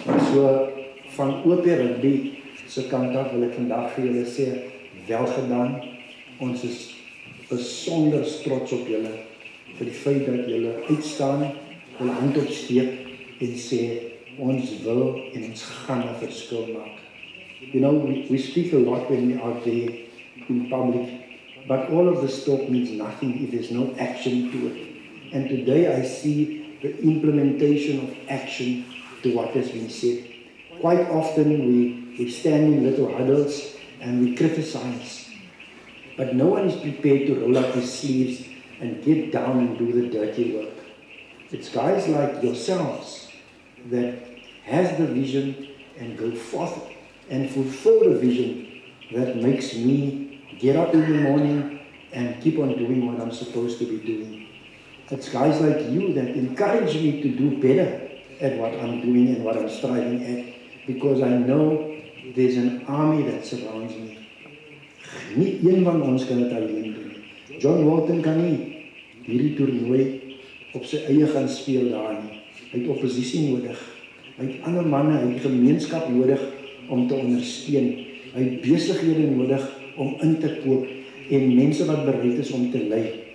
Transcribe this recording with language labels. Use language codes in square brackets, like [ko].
[af] So van OP Rugby se kant af wil ek vandag vir julle sê, wel gedaan. Ons is besonder trots op julle vir die feit dat julle uitstaan, julle hand opsteek en sê ons wil en ons gaan 'n verskil maak. [en] You know, we speak a lot when we are there in public, but all of this talk means nothing if there's no action to it. And today I see the implementation of action to what has been said. Quite often we stand in little huddles and we criticize, but no one is prepared to roll up his sleeves and get down and do the dirty work. It's guys like yourselves that has the vision and go forth and fulfill the vision that makes me get up in the morning and keep on doing what I'm supposed to be doing. It's guys like you that encourage me to do better at what I'm doing and what I'm striving at, because I know there's an army that surrounds me. [af] Nie een van ons kan dit alleen doen. John Walton kan nie hierdie toernooi op sy eie gaan speel daar nie. Hy het oppositie nodig. Hy het ander manne, hy het gemeenskap nodig om te ondersteun. Hy het besighede nodig om in te koop en mense wat bereid is om te lei.